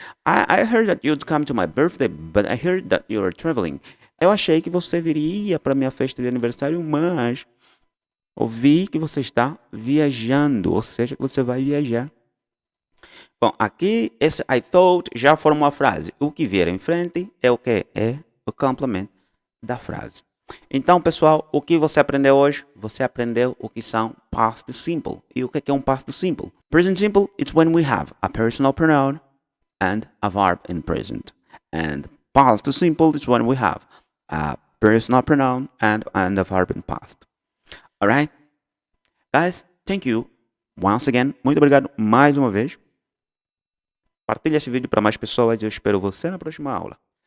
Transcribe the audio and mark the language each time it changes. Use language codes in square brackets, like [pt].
[en] I heard that you'd come to my birthday, but I heard that you're traveling. [pt] Eu achei que você viria para minha festa de aniversário, mas ouvi que você está viajando, ou seja, que você vai viajar. Bom, aqui esse [en] I thought [pt] já forma uma frase. O que vier em frente é o que? É o complemento da frase. Então, pessoal, o que você aprendeu hoje? Você aprendeu o que são past simple. E o que é um past simple? [en] Present simple, it's when we have a personal pronoun and a verb in present. And past simple is when we have a personal pronoun and a verb in past. Alright? Guys, thank you once again. [pt] Muito obrigado mais uma vez. Partilhe esse vídeo para mais pessoas e eu espero você na próxima aula.